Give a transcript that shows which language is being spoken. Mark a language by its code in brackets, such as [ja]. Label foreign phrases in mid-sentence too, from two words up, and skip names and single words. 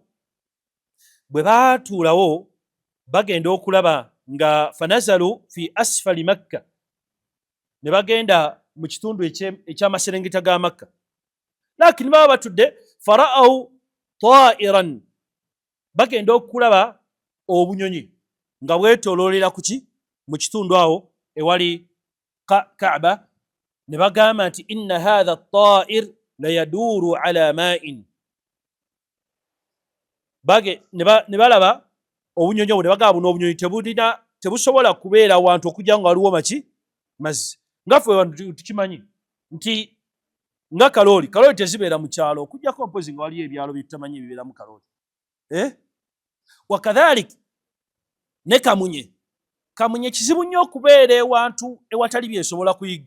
[lg] Bwe baatuulawo bagenda okulaba nga [ar] فنزلوا في أسفل مكة, [lg] ne bagenda mu kitundu eky'amaserengeta ga Makka, lakini baba batudde [ar] فرأوا طائرا, [lg] bagenda okulaba obunyonyi nga bwetooloolera mu kitundu awo ewali Kaaba, ne bagamba nti [ar] إن هذا الطائر لا يدور على ماء. [lg] Ne balaba obunyonyi obwo ne bagamba buno obunyonyi tebusobola kubeera awantu okujja nga waliwo mazzi. Ngaffe abantu tukimanyi nti nga kalooli tezibeera mu kyalo, okujjako mpozi nga waliyo ebyalo bye tutamanyi ebibeeramu kalooli. Wakadhalika ne kamunye kizibu nnyo okubeera ewantu ewatali byesobola kuyigga.